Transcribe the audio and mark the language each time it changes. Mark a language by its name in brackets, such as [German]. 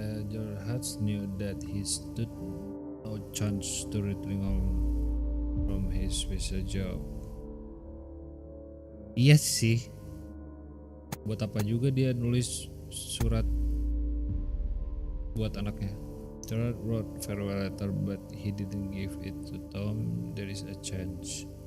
[English] Your hearts knew that he stood no chance to returning home from his special job. [Indonesian] Iya sih. Buat apa juga dia nulis surat buat anaknya. [English] Gerard wrote farewell letter, but he didn't give it to Tom. There is a chance.